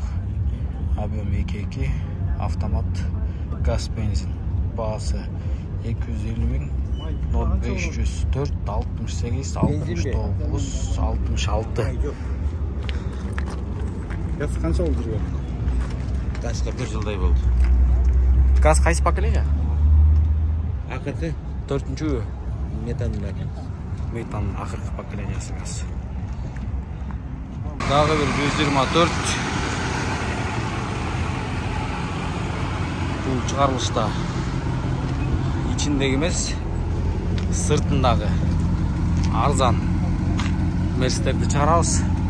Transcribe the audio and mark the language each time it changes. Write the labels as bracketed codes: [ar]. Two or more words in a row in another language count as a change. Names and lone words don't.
[ky] Объем 2.2, автомат, газ, бензин. Баасы 250 миң, 0504 68 69 66. Gaz qancha oldu жүргөн? Gazga 1 жылдай болды. Газ кайсы поколение? Акыркы 4-чү метандар. Метан акыркы поколениясы газ. Дагы бир 124. Бул чыгарылышта ичиндеги эмес, сыртындагы арзан мерстерди чыгарабыз.